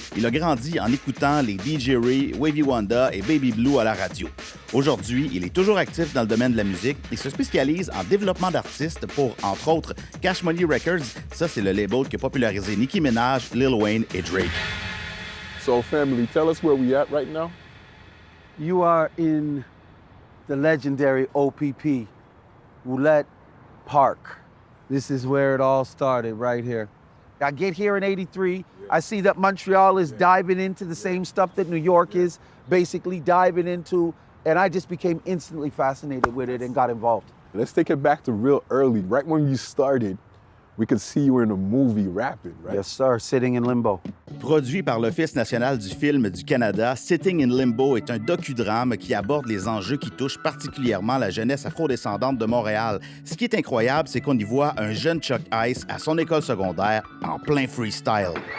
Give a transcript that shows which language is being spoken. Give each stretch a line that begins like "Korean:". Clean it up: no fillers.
French: Il a grandi en écoutant les DJ Ray, Wavy Wanda et Baby Blue à la radio. Aujourd'hui, il est toujours actif dans le domaine de la musique et se spécialise en développement d'artistes pour, entre autres, Cash Money Records. Ça, c'est le label qui a popularisé Nicki Minaj, Lil Wayne et Drake.
English: So, family, tell us where we at right now. You are in the legendary OPP, Roulette Park. This is where it all started, right here. I get here in 83. I see that Montreal is diving into the same stuff that New York is basically diving into, and I just became instantly fascinated with it and got involved. Let's take it back to real early. Right when you started, we could see you were in a movie rapping, right? Yes, sir. Sitting in Limbo.
French: Produit par l'Office national du film du Canada, Sitting in Limbo est un docudrame qui aborde les enjeux qui touchent particulièrement la jeunesse afrodescendante de Montréal. Ce qui est incroyable, c'est qu'on y voit un jeune Chuck Ice à son école secondaire en plein freestyle.